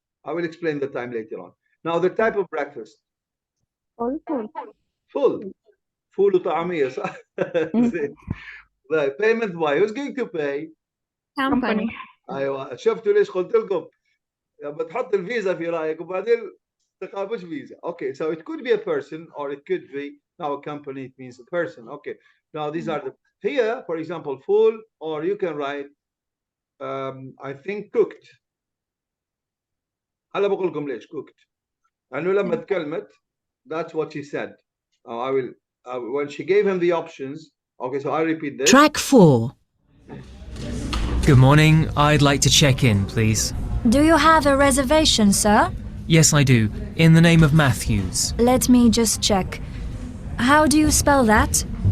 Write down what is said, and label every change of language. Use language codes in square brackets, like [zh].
[en] I will explain the time later on. Now the type of breakfast. Full. [ar] Full وطعمية صح؟ Right. [en] Payment by who's going to pay? Company. [ar] ايوه شفتوا ليش قلت لكم بتحط الفيزا في رايك وبعدين تقابلش فيزا. [en] Okay, so it could be a person or it could be now a company. It means a person. Okay, now these are the here for example full or you can write I think cooked. [ar] هلا بقول لكم ليش cooked لأنه لما تكلمت [en] that's what she said. I will when she gave him the options. Okay, so I repeat this. Track 4. Good morning. I'd like to check in, please. Do you have a reservation, sir? Yes, I do. In the name of Matthews. Let me just check. How do you spell that?